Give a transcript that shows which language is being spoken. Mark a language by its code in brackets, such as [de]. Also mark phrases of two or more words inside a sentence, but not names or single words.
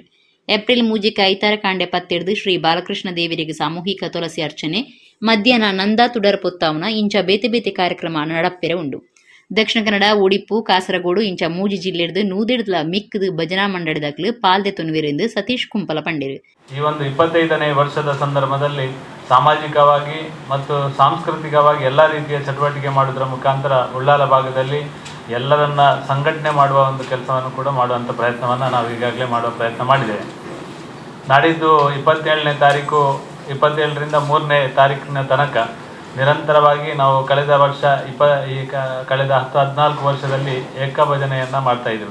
[tcy] ಏಪ್ರಿಲ್ 3 ಐತಾರ ಕಾಂಡೆ ಪತ್ತೆಡ್ದು [kn] ಶ್ರೀ ಬಾಲಕೃಷ್ಣ ದೇವರಿಗೆ [tcy] ಸಾಮೂಹಿಕ ತುಳಸಿ ಅರ್ಚನೆ ಮಧ್ಯಾಹ್ನ ನಂದಾ ತುಡರ್ ಪೊತ್ತಾವನ ಇಂಚ ಬೇತೆ ಬೇತೆ ಕಾರ್ಯಕ್ರಮ ನಡಪ್ಪೆರೆ ಉಂಡು. ದಕ್ಷಿಣ ಕನ್ನಡ ಉಡಿಪು ಕಾಸರಗೋಡು ಇಂಚ 3 ಜಿಲ್ಲೆಡ್ದು ನೂದೆಡ್ಲ ಮಿಕ್ಕದು ಭಜನಾ ಮಂಡಳಿದಾಗ್ಲು ಪಾಲ್ದೆ ತೊನ್ವಿರೆಂದು ಸತೀಶ್ ಕುಂಪಲ ಪಂಡೇರು. [kn] ಈ ಒಂದು 25ನೇ ವರ್ಷದ ಸಂದರ್ಭದಲ್ಲಿ ಸಾಮಾಜಿಕವಾಗಿ ಮತ್ತು ಸಾಂಸ್ಕೃತಿಕವಾಗಿ ಎಲ್ಲ ರೀತಿಯ ಚಟುವಟಿಕೆ ಮಾಡುವುದರ ಮುಖಾಂತರ ಉಳ್ಳಾಲ ಭಾಗದಲ್ಲಿ ಎಲ್ಲರನ್ನ ಸಂಘಟನೆ ಮಾಡುವ ಒಂದು ಕೆಲಸವನ್ನು ಕೂಡ ಮಾಡುವಂಥ ಪ್ರಯತ್ನವನ್ನು ನಾವು ಈಗಾಗಲೇ ಮಾಡುವ ಪ್ರಯತ್ನ ಮಾಡಿದ್ದೇವೆ. ನಾಡಿದ್ದು 27ನೇ ತಾರೀಕು 27ರಿಂದ 3ನೇ ತಾರೀಕಿನ ತನಕ ನಿರಂತರವಾಗಿ ನಾವು ಕಳೆದ ವರ್ಷ ಕಳೆದ 10-14 ವರ್ಷದಲ್ಲಿ ಏಕ ಭಜನೆಯನ್ನು ಮಾಡ್ತಾ ಇದ್ದೆವು.